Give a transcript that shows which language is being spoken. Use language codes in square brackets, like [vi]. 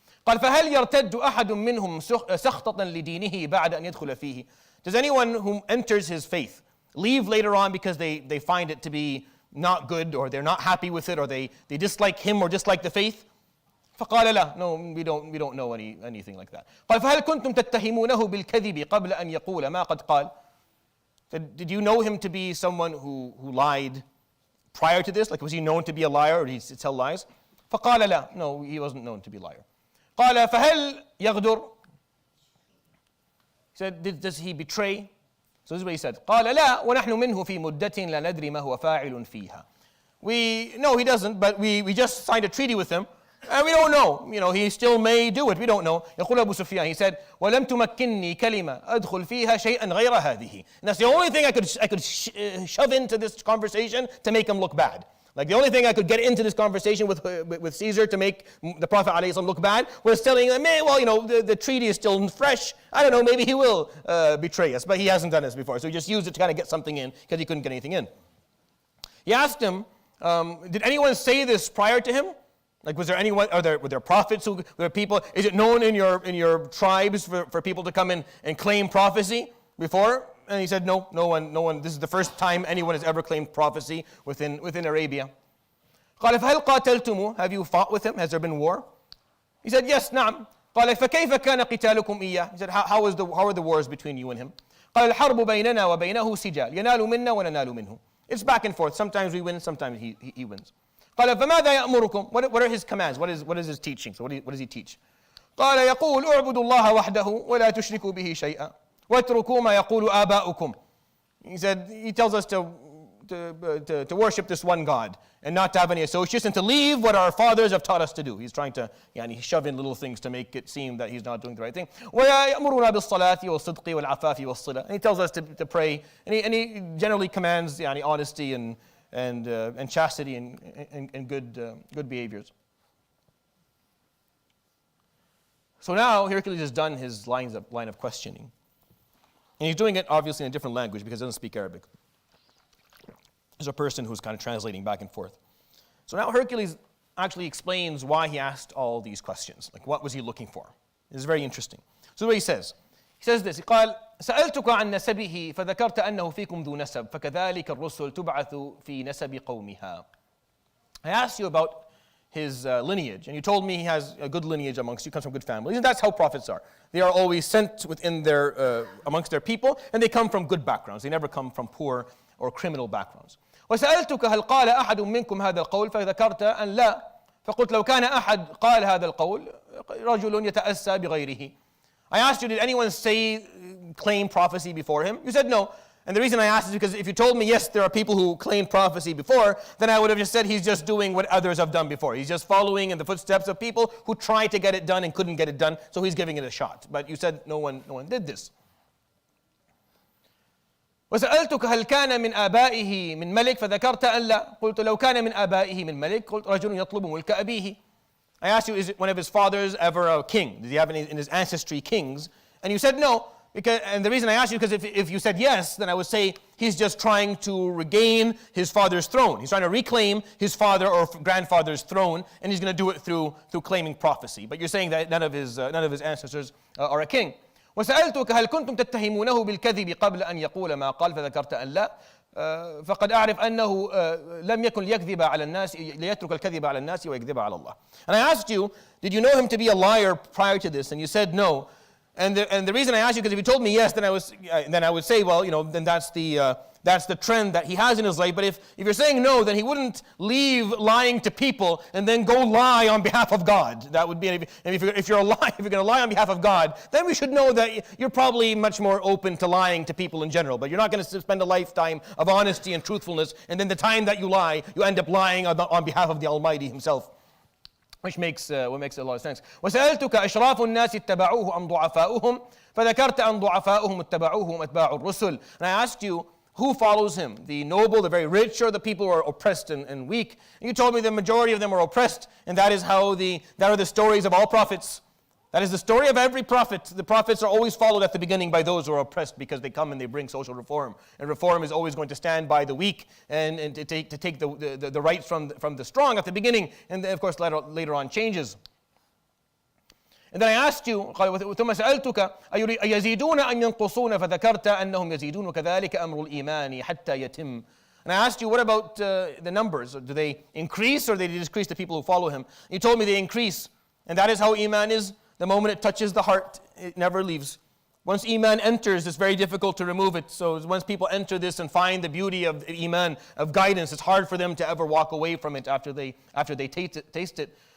[ar] قال فهل يرتد أحد منهم سخطة لدينه بعد أن يدخل فيه? [en] Does anyone who enters his faith leave later on because they find it to be not good, or they're not happy with it, or they dislike him or dislike the faith? [ar] فقال لا. [en] No, we don't know anything like that. [ar] قال فهل كنتم تتهمونه بالكذب قبل أن يقول ما قد قال? [en] Did you know him to be someone who lied prior to this? Like, was he known to be a liar, or did he tell lies? [ar] فقال لا. [en] No, he wasn't known to be a liar. [ar] قال فهل يغدر? [en] He said, does he betray? So this is what he said. [ar] قال لا ونحن منه في مدة لا ندري ما هو فاعل فيها. [en] No, he doesn't, but we just signed a treaty with him, and we don't know. He still may do it. We don't know. [ar] يقول أبو سفيان, [en] he said, [ar] ولم تمكنني كلمة أدخل فيها شيئا غير هذه. [en] And that's the only thing I could shove into this conversation to make him look bad. Like the only thing I could get into this conversation with Caesar to make the Prophet ﷺ look bad was telling him, the treaty is still fresh. I don't know, maybe he will betray us, but he hasn't done this before. So he just used it to kind of get something in because he couldn't get anything in. He asked him, did anyone say this prior to him? Like, was there anyone? Were there prophets? Were there people? Is it known in your tribes for people to come in and claim prophecy before? And he said, no one. This is the first time anyone has ever claimed prophecy within Arabia. [ar] قال فهل قاتلتموه? [en] Have you fought with him? Has there been war? He said, yes, [ar] نعم. قال فكيف كان قتالكم إياه? [en] He said, how are the wars between you and him? [ar] قال الحرب بيننا وبينه سجال ينال منا وننال منه. [en] It's back and forth. Sometimes we win, sometimes he wins. [ar] قال فماذا يأمركم? [en] What are his commands? What is his teaching? So what does he teach? [ar] قال يقول اعبدوا الله وحده ولا تشركوا به شيئا واتركوا ما يقول آباؤكم. [en] He said, he tells us to worship this one God and not to have any associates and to leave what our fathers have taught us to do. He's trying to shove in little things to make it seem that he's not doing the right thing. [ar] ويأمرنا بالصلاة والصدق والعفاف والصلة. [en] And he tells us to pray, and he generally commands honesty and chastity and good behaviors. So now Hercules has done his line of questioning. And he's doing it obviously in a different language because he doesn't speak Arabic. There's a person who's kind of translating back and forth. So now Hercules actually explains why he asked all these questions. Like, what was he looking for? This is very interesting. So what he says. He says this. [ar] قال سألتك عن نسبه فذكرت أنه فيكم ذو نسب فكذلك الرسل تبعث في نسب قومها. [en] I asked you about his lineage, and you told me he has a good lineage amongst you, comes from good families, and that's how prophets are. They are always sent within amongst their people, and they come from good backgrounds. They never come from poor or criminal backgrounds. [ar] وسألتك هل قال أحد منكم هذا القول فذكرت أن لا فقلت لو كان أحد قال هذا القول رجل يتأسى بغيره. [en] I asked you, did anyone claim prophecy before him? You said no. And the reason I asked is because if you told me, yes, there are people who claim prophecy before, then I would have just said he's just doing what others have done before. He's just following in the footsteps of people who tried to get it done and couldn't get it done, so he's giving it a shot. But you said no one did this. [ar] وسألتك هل كان من آبائه من ملك فذكرت أن لا قلت لو كان من آبائه من ملك قلت رجل يطلب ملك أبيه. [en] I asked you, is it one of his fathers ever a king? Did he have any in his ancestry kings? And you said no. And the reason I asked you, because if you said yes, then I would say he's just trying to regain his father's throne. He's trying to reclaim his father or grandfather's throne, and he's going to do it through claiming prophecy. But you're saying that none of his ancestors are a king. [ar] وسألتك هل كنتم تتهمونه بالكذب قبل أن يقول ما قال فذكرت أن لا فقد أعرف أنه لم يكن ليكذب على الناس ليترك الكذب على الناس ويكذب على الله. [en] And I asked you, did you know him to be a liar prior to this? And you said no. And the reason I asked you, because if you told me yes, then I would say, well, then that's the trend that he has in his life. But if you're saying no, then he wouldn't leave lying to people and then go lie on behalf of God. That would be, and if you're going to lie on behalf of God, then we should know that you're probably much more open to lying to people in general. But you're not going to spend a lifetime of honesty and truthfulness, and then the time that you lie, you end up lying on behalf of the Almighty Himself. Which makes a lot of sense. [ar] وسألتك أشراف الناس اتبعوه أم ضعفاؤهم فذكرت أن ضعفاؤهم اتبعوه أتباع الرسل. [en] And I asked you, who follows him? The noble, the very rich, or the people who are oppressed and weak? And you told me the majority of them are oppressed, and that are the stories of all prophets. That is the story of every prophet. The prophets are always followed at the beginning by those who are oppressed because they come and they bring social reform. And reform is always going to stand by the weak and to take the rights from the strong at the beginning. And then, of course, later on changes. And then I asked you, [ar] ثم سألتك أيزيدون أم ينقصون فذكرت أنهم يزيدون كذلك أمر الإيمان حتى يتم. [en] And I asked you, what about the numbers? Do they increase or do they decrease the people who follow him? You told me they increase. And that is how Iman is. The moment it touches the heart, it never leaves. Once Iman enters, it's very difficult to remove it. So once people enter this and find the beauty of Iman, of guidance, it's hard for them to ever walk away from it after they taste it.